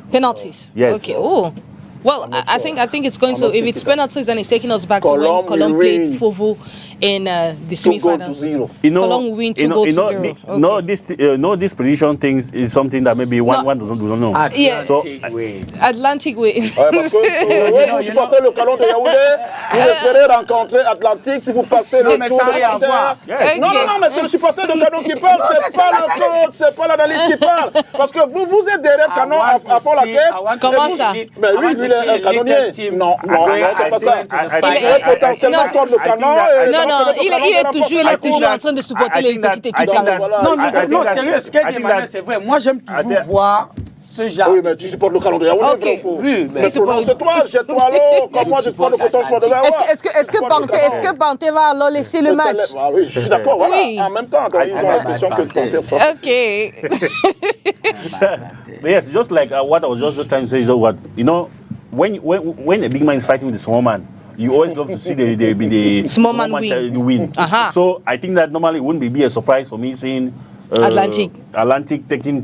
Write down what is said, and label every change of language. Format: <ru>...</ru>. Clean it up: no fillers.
<en>Penalties. Yes. Okay. Oh. Well, I think it's going to. If it's penalties, then it's taking us back to when Cologne played Fovo in the semi-finals. Cologne will win 2 goals to 0. No, this prediction things is something that maybe one doesn't know. Atlantic way.</en> <fr>Vous supportez le Cologne de Yaoundé, vous espérez rencontrer Atlantique si vous passez le tour de Non, mais c'est le supporter de Cologne qui parle, c'est pas le coach, c'est pas l'analyste qui parle. Parce que vous êtes derrière Canon à fond la tête. Comment ça? Mais oui, lui, il est un canonnier. Non, c'est pas ça. Il est potentiellement contre le Canon. Non, il est toujours en train de supporter les petites équipes. Non, sérieux, ce qu'elle dit Emmanuel, c'est vrai. Moi, j'aime toujours voir ce genre. Oui, mais tu supportes le Canon de Yaoundé. Oui, mais c'est toi, alors. Comme moi, je supporte le Coton Sport de Verrois. Est-ce que Panthé va alors laisser le match? Oui, je suis d'accord, voilà. En même temps, ils ont l'impression que le Panthé sort. OK.</fr> <en>But yes, just like what I was just trying to say is what, when a big man is fighting with a small man, you always love to see the small man win. So I think that normally it wouldn't be a surprise for me seeing Atlantic taking</en>